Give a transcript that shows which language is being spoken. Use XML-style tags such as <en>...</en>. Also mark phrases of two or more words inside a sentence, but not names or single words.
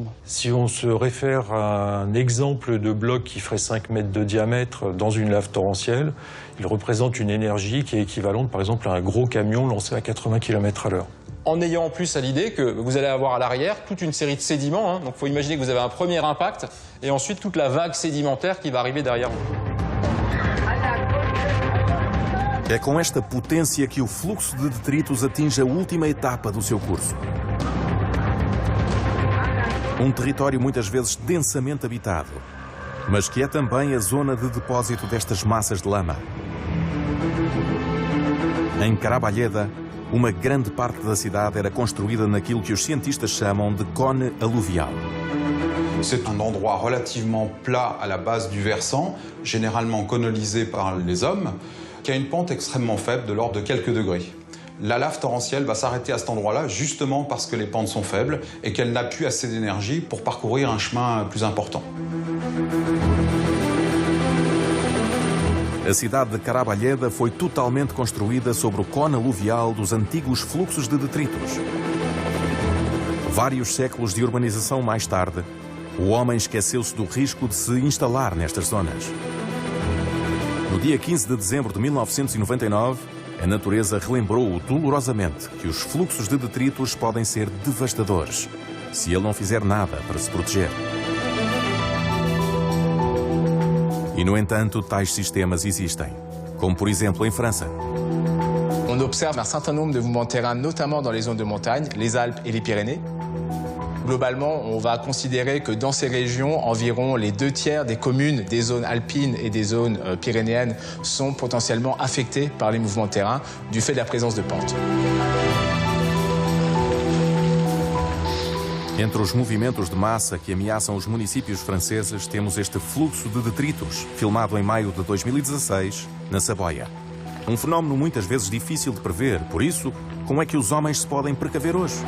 <fr>Si on se réfère à un exemple de bloc qui ferait 5 mètres de diamètre dans une lave torrentielle, il représente une énergie qui est équivalente par exemple à un gros camion lancé à 80 km/h. En ayant en plus à l'idée que vous allez avoir à l'arrière toute une série de sédiments. Donc il faut imaginer que vous avez un premier impact et ensuite toute la vague sédimentaire qui va arriver derrière vous.</fr> <pt>É com esta potência que o fluxo de detritos atinge a última etapa do seu curso. Um território muitas vezes densamente habitado, mas que é também a zona de depósito destas massas de lama. Em Caraballeda, uma grande parte da cidade era construída naquilo que os cientistas chamam de cone aluvial.</pt> <fr>C'est un endroit relativement plat à la base du versant, généralement colonisé par les hommes, qui a une pente extrêmement faible de l'ordre de quelques degrés. La lave torrentielle va s'arrêter à cet endroit-là justement parce que les pentes sont faibles et qu'elle n'a plus assez d'énergie pour parcourir un chemin plus important.</fr> <pt>A cidade de Caraballeda foi totalmente construída sobre o cone aluvial dos antigos fluxos de detritos. Vários séculos de urbanização mais tarde, o homem esqueceu-se do risco de se instalar nestas zonas. No dia 15 de dezembro de 1999, a natureza relembrou-o dolorosamente que os fluxos de detritos podem ser devastadores se ele não fizer nada para se proteger. E, no entanto, tais sistemas existem, como por exemplo em França.</pt> <fr>On observe un certain nombre de mouvements de terrain, notamment dans les zones de montagne, les Alpes et les Pyrénées. Globalement, on va considérer que dans ces régions, environ les 2/3 des communes des zones alpines et des zones pyrénéennes sont potentiellement affectées par les mouvements de terrain du fait de la présence de pentes.</fr> <pt>Entre os movimentos de massa que ameaçam os municípios franceses, temos este fluxo de detritos, filmado em maio de 2016, na Saboia. Um fenómeno muitas vezes difícil de prever, por isso, como é que os homens se podem precaver hoje?</pt>